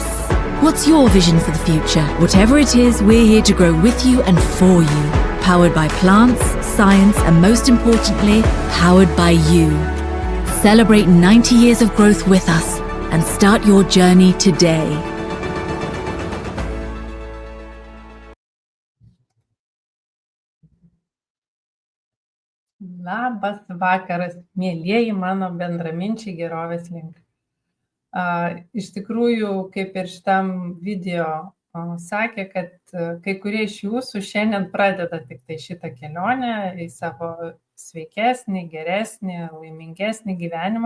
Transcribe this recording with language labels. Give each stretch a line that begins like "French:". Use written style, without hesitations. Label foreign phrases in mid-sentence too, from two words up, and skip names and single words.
English: What's your vision for the future? Whatever it is, we're here to grow with you and for you. Powered by plants, science, and most importantly, powered by you. Celebrate 90 years of growth with us and start your journey today.
Lithuanian: Labas vakaras, mėlieji mano bendraminčiai gerovės link. Iš tikrųjų, kaip ir šitam video sakė, kad kai kurie iš jūsų šiandien pradeda tik tai šitą kelionę į savo sveikesnį, geresnį, laimingesnį gyvenimą.